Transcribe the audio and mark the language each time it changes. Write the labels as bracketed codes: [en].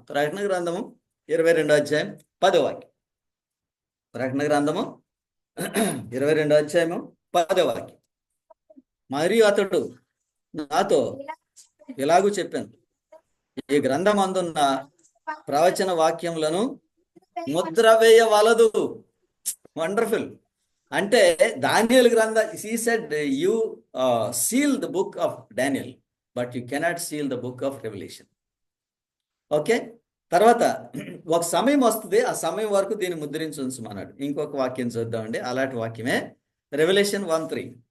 [te] ప్రకటన గ్రంథము 22వ అధ్యాయం 10వ వాక్యం. ప్రకటన గ్రంథము 22వ అధ్యాయము 10వ వాక్యం. మరియు అతడు నాతో ఇలాగూ చెప్పాను, ఈ గ్రంథం అందున్న ప్రవచన వాక్యములను ముద్ర వేయవలదు. [en] Wonderful. [te] అంటే దానియేలు గ్రంథం, [en] he said you seal the book of Daniel but you cannot seal the book of Revelation. [te] Okay, తర్వాత ఒక సమయం వస్తుంది, ఆ సమయం వరకు దీన్ని ముద్రించమన్నాడు. ఇంకొక వాక్యం చూద్దామండి, అలాంటి వాక్యమే రెవల్యూషన్ 1:3.